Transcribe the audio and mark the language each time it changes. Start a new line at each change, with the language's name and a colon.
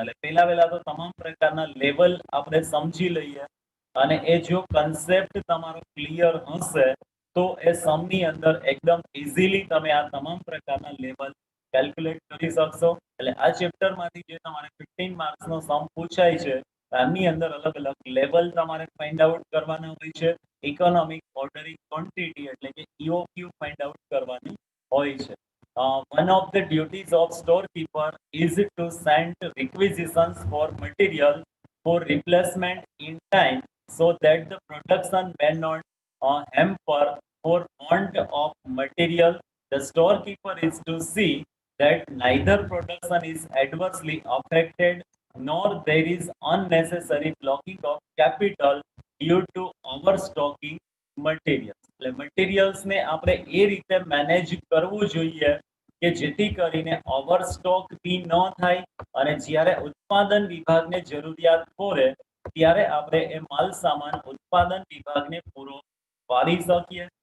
Gujarati: એટલે પહેલા તો તમામ પ્રકારના લેવલ આપણે સમજી લઈએ, અને એ જો કન્સેપ્ટ તમારો ક્લિયર હશે તો એ સમની અંદર એકદમ ઇઝીલી તમે આ તમામ પ્રકારના લેવલ કેલ્ક્યુલેટ કરી શકશો. એટલે આ ચેપ્ટરમાંથી જે તમારે 15 માર્ક્સનો સમ પૂછાય છે, એમની અંદર અલગ અલગ લેવલ તમારે ફાઇન્ડ આઉટ કરવાના હોય છે. ઇકોનોમિક ઓર્ડરિંગ ક્વોન્ટિટી એટલે કે EOQ ફાઇન્ડ આઉટ કરવાની હોય છે.
English: One of the duties of storekeeper is to send requisitions for material for replacement in time so that the production may not hamper for want of material. The storekeeper is to see that neither production is adversely affected nor there is unnecessary blocking of capital due to overstocking materials.
Gujarati: એટલે materials ને આપણે એ રીતે manage કરવું જોઈએ કે જેથી કરીને ઓવરસ્ટોક બી ન થાય, અને જ્યારે ઉત્પાદન વિભાગને જરૂરિયાત પડે ત્યારે આપણે એ માલ સામાન ઉત્પાદન વિભાગને પૂરો પાડી શકીએ.